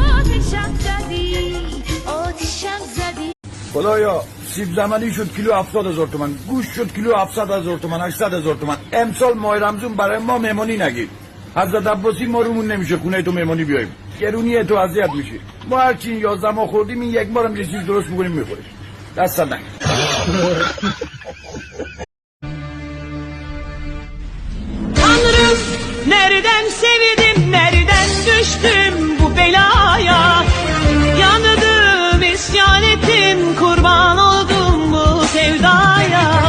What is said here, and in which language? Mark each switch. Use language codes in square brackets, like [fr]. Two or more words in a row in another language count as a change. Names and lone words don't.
[fa] خدایا سیب زمینی شد کیلو 70,000 تومان، گوشت شد کیلو 700,000 تومان، 800,000 تومان. امسال ماه رمضان برای ما مهمانی نگیر. حضرت عباسی ما رومون نمیشه خونه تو مهمانی بیایم. گرونی تو اذیت میشی. ما هرچی 11 ماه خوردیم این یک بارم یه چیز درست میکنیم میخوریم. دست نگیر. [tr] Tanrım nereden sevdim, nereden düştüm bu belaya? Yandım, isyan ettim, kurban oldum bu sevdaya.